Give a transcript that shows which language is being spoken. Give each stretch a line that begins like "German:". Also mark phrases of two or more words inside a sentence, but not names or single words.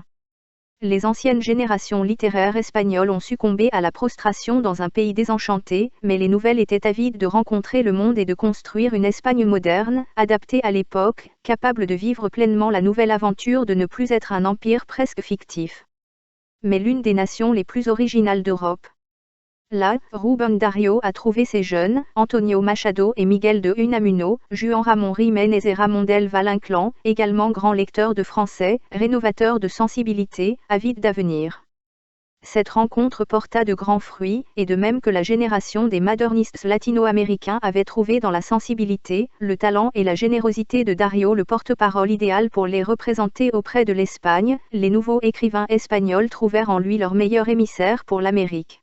French: Les anciennes générations littéraires espagnoles ont succombé à la prostration dans un pays désenchanté, mais les nouvelles étaient avides de rencontrer le monde et de construire une Espagne moderne, adaptée à l'époque, capable de vivre pleinement la nouvelle aventure de ne plus être un empire presque fictif, mais l'une des nations les plus originales d'Europe. Là, Rubén Darío a trouvé ses jeunes, Antonio Machado et Miguel de Unamuno, Juan Ramón Jiménez et Ramón del Valle-Inclán, également grands lecteurs de français, rénovateurs de sensibilité, avides d'avenir. Cette rencontre porta de grands fruits, et de même que la génération des modernistes latino-américains avait trouvé dans la sensibilité, le talent et la générosité de Darío le porte-parole idéal pour les représenter auprès de l'Espagne, les nouveaux écrivains espagnols trouvèrent en lui leur meilleur émissaire pour l'Amérique.